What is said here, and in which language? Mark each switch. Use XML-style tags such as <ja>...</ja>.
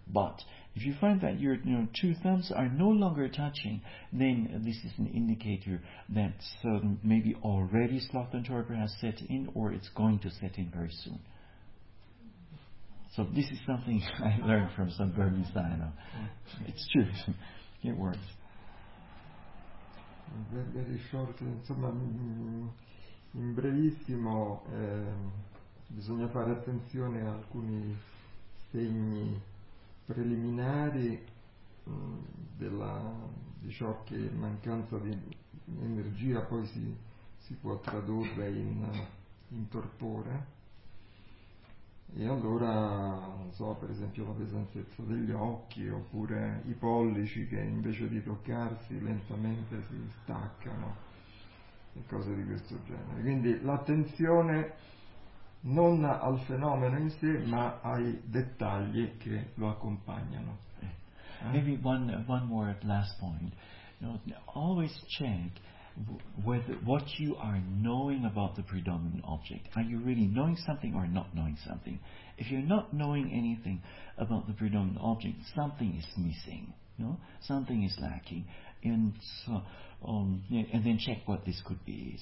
<en>But if you find that your two thumbs are no longer touching, then this is an indicator that maybe already sloth and torpor has set in, or it's going to set in very soon. So this is something I learned from some Burmese dhyana. It's true. It works. Very short,</en> <it>insomma, in brevissimo, bisogna fare attenzione a alcuni segni preliminari di ciò che mancanza di energia poi si può tradurre in torpore, e allora per esempio la pesantezza degli occhi, oppure i pollici che invece di toccarsi lentamente si staccano, e cose di questo genere. Quindi l'attenzione non al fenomeno in sé, ma ai dettagli che lo accompagnano.</it> <en>Maybe one more last point. Always check what you are knowing about the predominant object. Are you really knowing something or not knowing something? If you're not knowing anything about the predominant object, something is missing. Something is lacking. And so, and then check what this could be.</en>